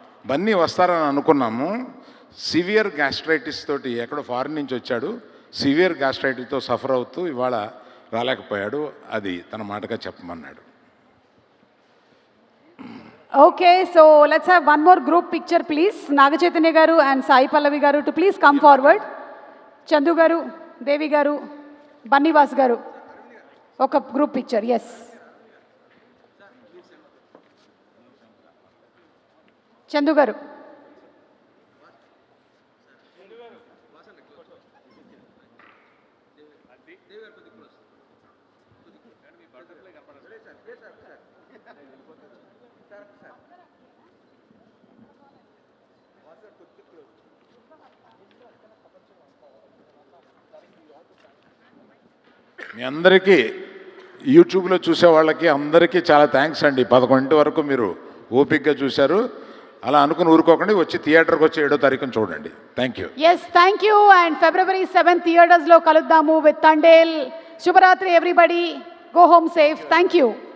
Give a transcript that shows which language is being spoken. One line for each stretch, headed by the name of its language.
Telugu: బన్నీ వస్తారని అనుకున్నాము. Severe gastritis తోటి ఎక్కడో ఫారిన్ నుంచి వచ్చాడు. సివియర్ గ్యాస్ట్రైటిస్తో సఫర్ అవుతూ ఇవాళ రాలేకపోయాడు. అది తన మాటగా చెప్పమన్నాడు.
English: Okay, so let's have one more group picture, please. Naga Chaitanya garu and Sai Pallavi garu to please come forward. Chandu garu, Devi garu, Bannivas garu. Okay, group picture, yes. Chandu garu.
Telugu: మీ అందరికీ యూట్యూబ్లో చూసే వాళ్ళకి అందరికీ చాలా thanks అండి. 11 వరకు మీరు ఓపిక్గా చూశారు. అలా అనుకుని ఊరుకోకండి, వచ్చి థియేటర్కి వచ్చి 7వ తారీఖున చూడండి.
English: Thank you. Yes, thank you. And February 7th theaters
Telugu: lo kaluddamu
English: with Tandel. Shubharatri everybody. Go home safe. Thank you.